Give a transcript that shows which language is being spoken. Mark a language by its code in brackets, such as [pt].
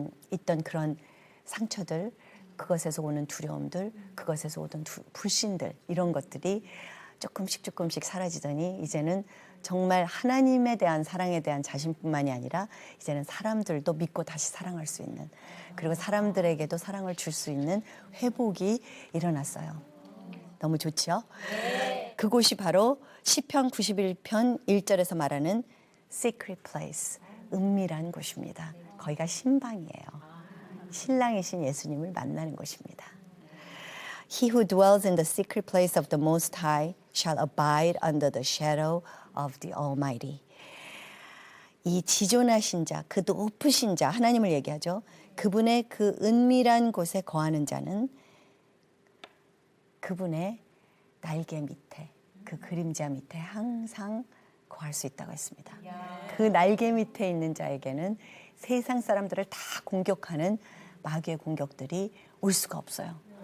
[ko] 있던 그런 상처들, 그것에서 오는 두려움들, 그것에서 오던 불신들, 이런 것들이 조금씩 사라지더니 이제는 정말 하나님에 대한 사랑에 대한 자신뿐만이 아니라 이제는 사람들도 믿고 다시 사랑할 수 있는, 그리고 사람들에게도 사랑을 줄 수 있는 회복이 일어났어요. 너무 좋죠? 그곳이 바로 시편 91편 1절에서 말하는 secret place, 은밀한 곳입니다. 거기가 신방이에요. 신랑이신 예수님을 만나는 곳입니다. [en] He who dwells in the secret place of the Most High shall abide under the shadow of the Almighty. [ko] 이 지존하신 자, 그 높으신 자, 하나님을 얘기하죠. 그분의 그 은밀한 곳에 거하는 자는 그분의 날개 밑에, 그 그림자 밑에 항상 거할 수 있다고 했습니다. 그 날개 밑에 있는 자에게는 세상 사람들을 다 공격하는 마귀의 공격들이 올 수가 없어요.